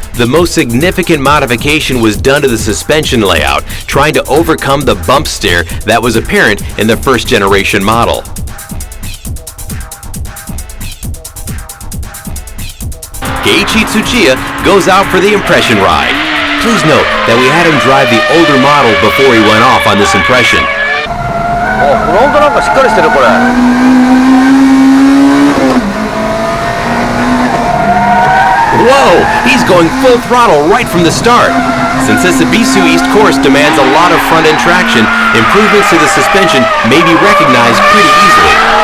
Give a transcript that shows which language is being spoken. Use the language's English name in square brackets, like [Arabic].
[English] The most significant modification was done to the suspension layout, trying to overcome the bump steer that was apparent in the first generation model. Keiichi Tsuchiya goes out for the impression ride. Please note that we had him drive the older model before he went off on this impression. [Japanese] フロントなんかしっかりしてるこれ。 [English] Whoa! He's going full throttle right from the start. Since this Ibisu East course demands a lot of front-end traction, improvements to the suspension may be recognized pretty easily.